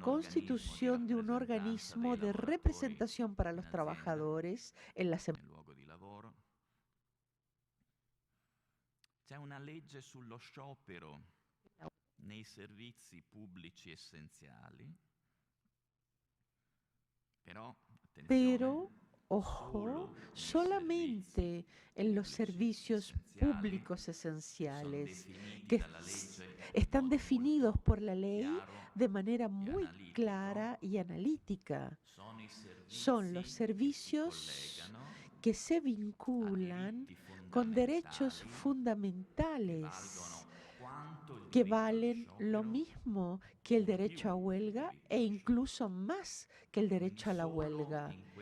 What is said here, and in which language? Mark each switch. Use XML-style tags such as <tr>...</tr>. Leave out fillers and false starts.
<es>constitución de un organismo de representación para los trabajadores en las</es> <it>nel luogo di lavoro. C'è una legge sullo sciopero nei servizi pubblici essenziali, però, attenzione,</it> <es>Pero, ojo,</es> <it>solo nei</it> <es>solamente en los servicios públicos esenciales que están definidos por la ley de manera muy clara y analítica. Son los servicios que se vinculan con derechos fundamentales que valen lo mismo que el derecho a huelga e incluso más que el derecho a la huelga.</es>